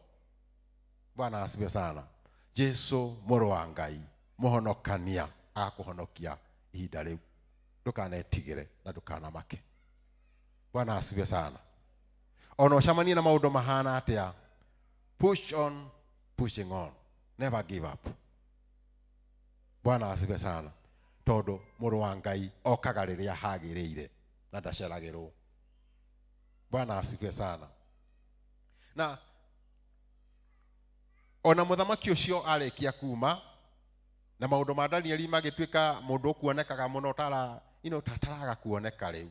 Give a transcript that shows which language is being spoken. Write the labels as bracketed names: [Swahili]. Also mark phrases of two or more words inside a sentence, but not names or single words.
[Swahili] Bwana asifiwe sana. [Kikuyu] Jesu mũrũ wa Ngai mũhonokania agakũhonokia ihinda rĩu. Ndũkanetigĩre na ndũkanamake. [Swahili] Bwana asifiwe sana. [Kikuyu] Ona ũcemanie na maũndũ mahana atĩa, [English] push on pushing on. Never give up. [Swahili] Bwana asifiwe sana. [Kikuyu] Todo mũrũ wa Ngai okaga rĩrĩa hagĩrĩire na ndaceragĩrwo. [Swahili] Bwana asifiwe sana. [Kikuyu] Na ona mũthamaki ũcio arĩkia kuma na maũndũ ma Danieli magĩtuĩka mũndũ kuonekaga mũno tataraga kuoneka rĩu.